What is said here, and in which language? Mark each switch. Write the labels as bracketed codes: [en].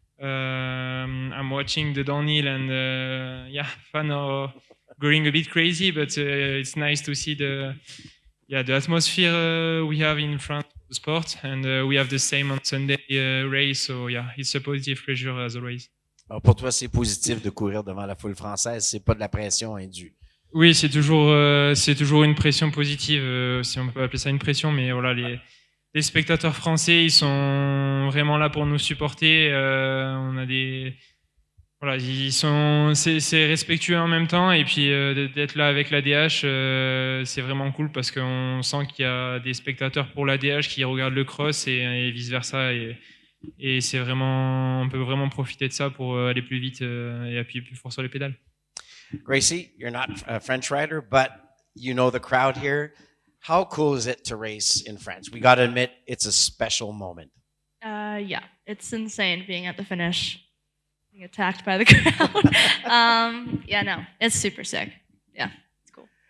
[en] I'm watching the downhill and fans are going a bit crazy, but it's nice to see the atmosphere we have in front of the sport, and we have the same on Sunday race. So yeah, it's a positive pressure as always. [fr] Alors pour toi, c'est positif de courir devant la foule française, c'est pas de la pression indue. Oui, c'est toujours une pression positive, si on peut appeler ça une pression, mais voilà, les spectateurs français, ils sont vraiment là pour nous supporter. On a voilà, c'est respectueux en même temps, et puis d'être là avec la DH, c'est vraiment cool parce qu'on sent qu'il y a des spectateurs pour la DH qui regardent le cross et vice versa, et c'est vraiment, on peut vraiment profiter de ça pour aller plus vite et appuyer plus fort sur les pédales. [en] Gracie, you're not a French rider, but you know the crowd here. How cool is it to race in France? We got to admit, it's a special moment. Yeah, it's insane being at the finish, being attacked by the crowd. Yeah, no, it's super sick. Yeah, it's cool.